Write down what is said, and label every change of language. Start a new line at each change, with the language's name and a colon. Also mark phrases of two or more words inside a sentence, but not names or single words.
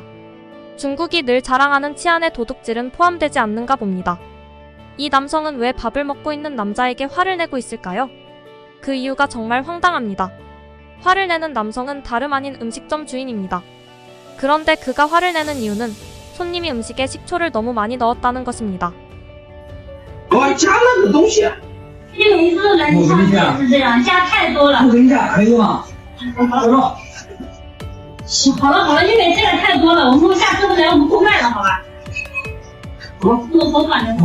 Korean: 중국이 늘 자랑하는 치안의 도둑질은 포함되지 않는가 봅니다. 이 남성은 왜 밥을 먹고 있는 남자에게 화를 내고 있을까요? 그 이유가 정말 황당합니다. 화를 내는 남성은 다름 아닌 음식점 주인입니다. 그런데 그가 화를 내는 이유는 손님이 음식에 식초를 너무 많이 넣었다는 것입니다.
Chinese: 我加了个东西，因为每次来你上次也是这样，加太多了。不给你加可以吗？我说好了好了，因为这个太多了，我们下次不来我们不卖了，好吧？我反正